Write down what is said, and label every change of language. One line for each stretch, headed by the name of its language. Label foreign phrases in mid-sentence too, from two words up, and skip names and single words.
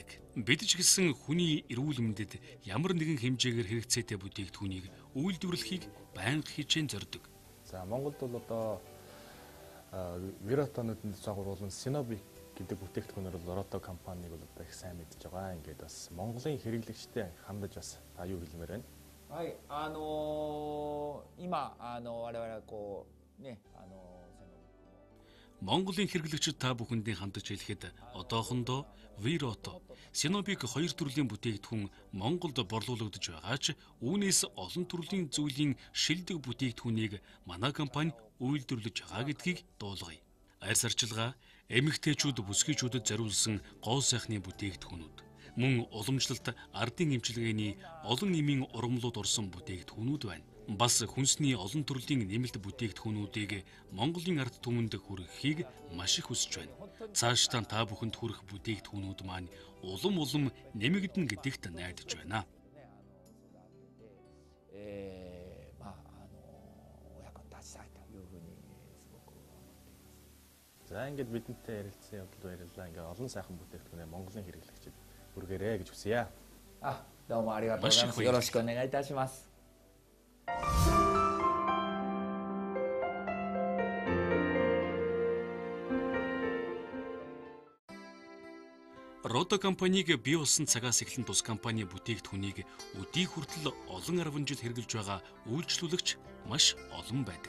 Mongolian: Бид ч гэсэн хүний эрүүл мэндэд ямар нэгэн хэмжээгээр хэрэгцээтэй бүтээгдэхүүнийг үйлдвэрлэхийг байнга хичээн зорддог. За Монголд бол одоо Вирото нүдний тусаагуур болон Синобик гэдэг бүтээгдэхүүнээр Рото компанийг бол одоо их сайн мэдж байгаа. Ингээд бас Монголын хэрэглэгчтэй хандаж бас аюу хэлмээр байна.
Japanese: はい、今我々はこうね
Mongolian: Монголын хэрэглэгчид та бүхэндээ хандаж хэлэхэд одоохондоо Вирото, Синобик хоёр төрлийн бүтээгдэхүүн Монголд борлуулагдж байгаа ч үүнээс олон төрлийн зүйлийн шилдэг бүтээгдэхүүнийг манай компани үйлдвэрлэж байгаа гэдгийг дуулгая. Арьс арчилгаа, эмэгтэйчүүд бүсгүйчүүдэд зориулсан гоо сайхны бүтээгдэхүүнүүд, мөн уламжлалт ардын эмчилгээний олон эмийн ургамлууд орсон бүтээгдэхүүнүүд байна. Бас хүнсний олон төрлийн нэмэлт бүтээгдэхүүнүүдийг Монголын ард түмэнд хүргэхийг маш их хүсэж байна. Цаашдаа та бүхэнд хүрэх бүтээгдэхүүнүүд маань улам нэмэгдэн гэдэгт найдаж байна.
Japanese: お役に立ちたいというふうにすごく思っています。
Mongolian: За ингээд бидэнтэй ярилцсан явдал баярлалаа. Ингээд олон сайхан бүтээгдэхүүнээ Монголын хэрэглэгчид хүргээрэй гэж хүсье.
Japanese: どうもありがとうございます。よろしくお願いいたします。
Mongolian: Рото Рото компаниг бий болсон цагаас эхлэн тус компани бүтээгдэхүүнийг өдий хүртэл олон арван жил хэрэгжилж байгаа үйлчлүүлэгч маш олон байдаг.